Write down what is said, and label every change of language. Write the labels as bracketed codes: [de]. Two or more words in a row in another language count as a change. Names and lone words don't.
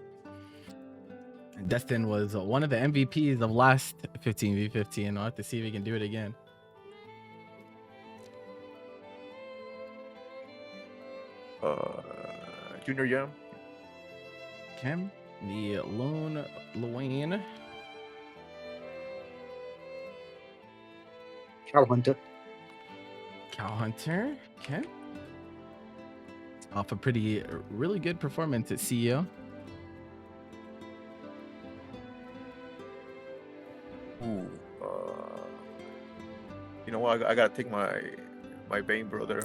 [en] Destin was one of the MVPs of last 15v15, and I'll have to see if he can do it again. JrJam. Okay. The Lone Luane. Cowhunter. Cowhunter. Okay. Off a really good performance at CEO. Ooh. You know what? I gotta take my my Bane brother.